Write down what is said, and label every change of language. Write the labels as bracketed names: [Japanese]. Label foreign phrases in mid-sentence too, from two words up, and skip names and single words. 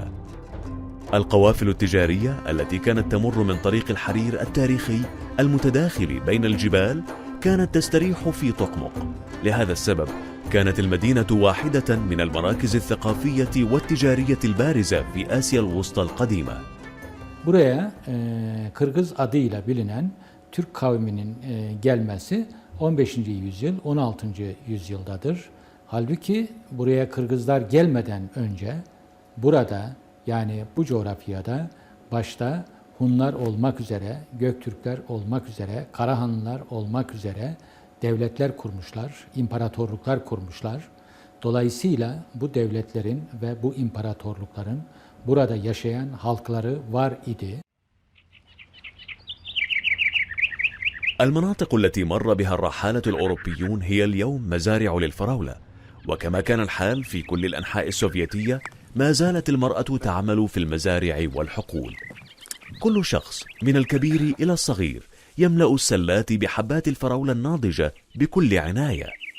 [Arabic] القوافل التجارية التي كانت تمر من طريق الحرير التاريخي المتداخل بين الجبال كانت تستريح في طقمق. لهذا السبب كانت المدينة واحدة من المراكز الثقافية والتجارية البارزة في آسيا الوسطى القديمة. [Turkish] Buraya Kırgız adıyla bilinen Türk kavminin gelmesi 15. yüzyıl, 16. yüzyıldadır. Halbuki buraya Kırgızlar gelmeden önce burada, yani bu coğrafyada başta Hunlar olmak üzere, Göktürkler olmak üzere, Karahanlılar olmak üzere devletler kurmuşlar, imparatorluklar kurmuşlar. Dolayısıyla bu devletlerin ve bu imparatorlukların burada yaşayan halkları var idi. [Arabic] المناطق التي مر بها الرحالة الأوروبيون هي اليوم مزارع للفراولة، وكما كان الحال في كل الأنحاء السوفيتية ما زالت المرأة تعمل في المزارع والحقول. كل شخص من الكبير إلى الصغير يملأ السلات بحبات الفراولة الناضجة بكل عناية.